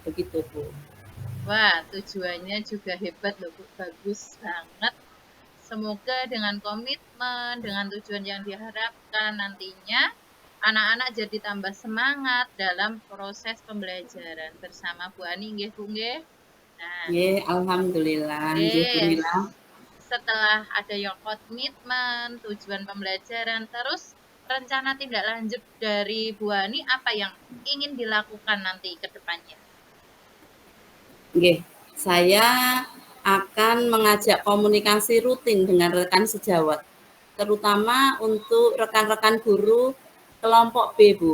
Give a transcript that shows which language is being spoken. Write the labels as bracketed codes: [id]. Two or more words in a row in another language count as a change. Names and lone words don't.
[id] Begitu, Bu. Wah, tujuannya juga hebat loh, Bu. Bagus banget. Semoga dengan komitmen, dengan tujuan yang diharapkan nantinya anak-anak jadi tambah semangat dalam proses pembelajaran bersama Bu Ani nggih, Bu nggih. Nah, Nggih, alhamdulillah, nggih Bu nggih. Nila. Setelah ada yang komitmen, tujuan pembelajaran, terus rencana tindak lanjut dari Bu Ani apa yang ingin dilakukan nanti ke depannya? Nggih, saya akan mengajak komunikasi rutin dengan rekan sejawat, terutama untuk rekan-rekan guru kelompok B, Bu.